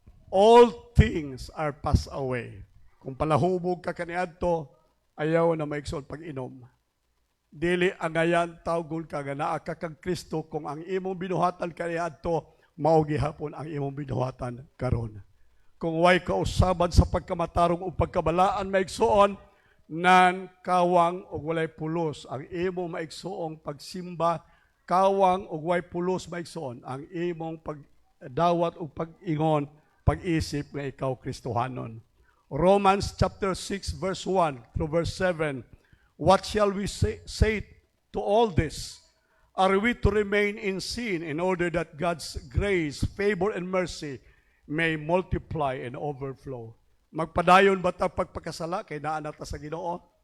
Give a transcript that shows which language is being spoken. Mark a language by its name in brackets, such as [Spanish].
[English] All things are passed away. [Cebuano] Kung palahubog ka kaniadto, ayaw na maigsoon pag-inom. Dili angayan tawgon ka nga naa ka kang Kristo kung ang imong binuhatan kaniadto mao gihapon ang imong binuhatan karon. Kung way kausaban sa pagkamatarong o pagkabalaan maigsoon, nan kawang og walay pulos ang imong maigsuong pagsimba, kawang og walay pulos maigsuon ang imong pagdawat ug pag-ingon, pag-isip nga ikaw Kristohanon. [English] Romans chapter 6 verse 1 through verse 7. What shall we say to all this? Are we to remain in sin in order that God's grace, favor, and mercy may multiply and overflow? [Cebuano] Magpadayon ba ta pagpakasala kay naa na ta sa Ginoo?